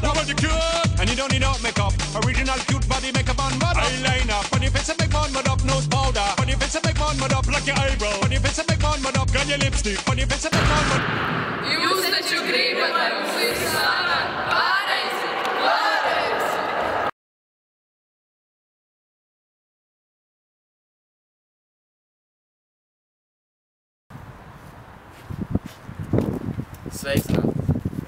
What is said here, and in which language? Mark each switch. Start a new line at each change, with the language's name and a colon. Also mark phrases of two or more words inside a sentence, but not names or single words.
English: Woman, you cured, and you don't need no makeup. Original cute body make a man mad. Eyeliner, funny face and make man mad up. Nose powder, funny face and make man mad up. Like your eyebrow, funny face and make man mad up. Got your lipstick, funny face and make man mad.
Latvian: Jūs taču gribat, lai mums viss sanāk pareizi, pareizi. Sveicināti!